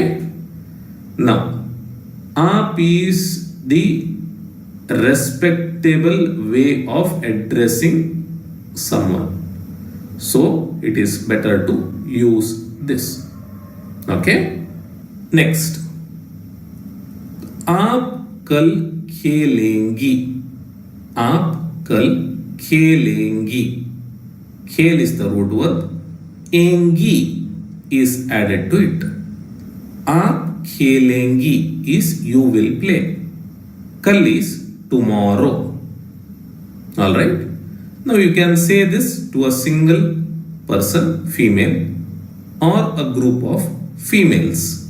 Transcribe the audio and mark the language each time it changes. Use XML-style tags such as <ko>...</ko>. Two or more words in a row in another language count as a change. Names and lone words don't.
<en>Now, aap is the respectable way of addressing someone. So, it is better to use this. Okay. Next.</en> <hi>Aap kal khelengi. Aap kal khelengi.</hi> <en>Khel is the root verb. Engi is added to it.</en> <hi>Aap khelengi</hi> <en>is you will play. Kal is tomorrow. Alright. Now you can say this to a single person, female, or a group of females.</en>